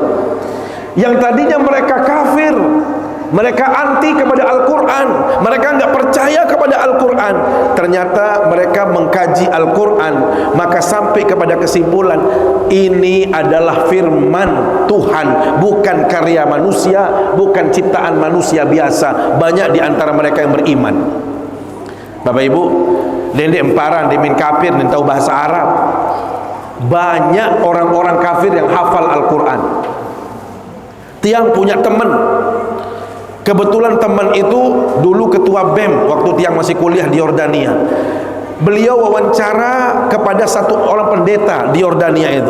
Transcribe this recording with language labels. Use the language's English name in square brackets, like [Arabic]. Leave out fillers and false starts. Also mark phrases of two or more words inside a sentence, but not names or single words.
[Indonesian] Yang tadinya mereka kafir, mereka anti kepada Al-Quran, mereka nggak percaya kepada Al-Quran, ternyata mereka mengkaji Al-Quran, maka sampai kepada kesimpulan ini adalah firman Tuhan, bukan karya manusia, bukan ciptaan manusia biasa. Banyak di antara mereka yang beriman. Bapak Ibu, [Sasak] dendek emparan, demin kafir, [Indonesian] dan tahu bahasa Arab. Banyak orang-orang kafir yang hafal Al-Quran. Tiang punya teman, kebetulan teman itu dulu ketua BEM waktu Tiang masih kuliah di Yordania. Beliau wawancara kepada satu orang pendeta di Yordania itu.